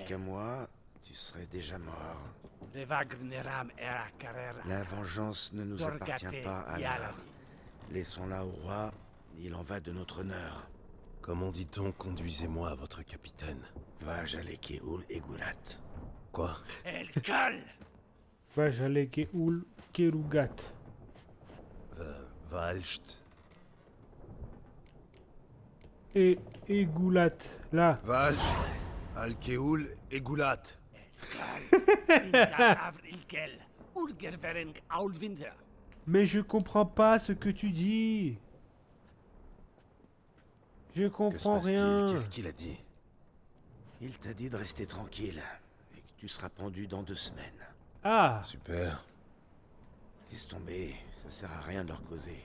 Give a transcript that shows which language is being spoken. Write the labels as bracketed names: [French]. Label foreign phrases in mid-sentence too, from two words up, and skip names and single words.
[French] qu'à moi, tu serais déjà mort. Revagneram era carrera. La vengeance ne nous appartient pas, alors. Laissons-la au roi, il en va de notre honneur. Comment dit-on conduisez-moi à votre capitaine? Va Jalekeul et Gulat. Quoi? Elkal. Vajale Keul Kerugat. Valcht. Et Goulat, là. Valj, Alkeul et Goulat. Ilkal Avrilkel. Urgerveren Aulwinder. Mais je comprends pas ce que tu dis. Je Que se comprends passe-t-il? rien. Qu'est-ce qu'il a dit? Il t'a dit de rester tranquille et que tu seras pendu dans 2 semaines. Ah, Super. Laisse tomber, ça sert à rien de leur causer.